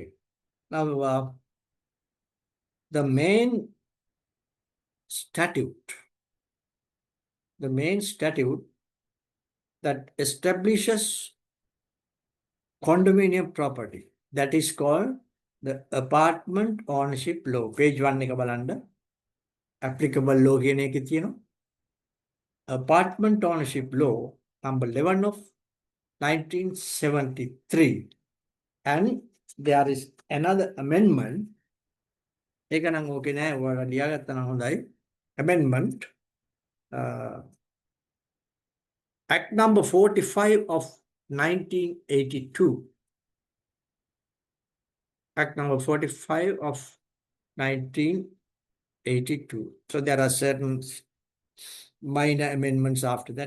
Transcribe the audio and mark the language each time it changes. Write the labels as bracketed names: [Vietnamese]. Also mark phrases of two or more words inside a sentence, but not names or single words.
[English] Now, the main statute that establishes condominium property, that is called the Apartment Ownership Law. [Sinhala] Page 1 එක බලන්න. [English] applicable law [Sinhala] කියන එකේ තියෙනවා. [English] Apartment ownership law number 11 of 1973, and there is another amendment. [Sinhala] ඒක නම් ඕකේ නෑ, ඔයාලා ලියාගත්තා නම් හොඳයි. [English] Amendment Act number 45 of 1982. Act number 45 of 1982. So there are certain minor amendments after that.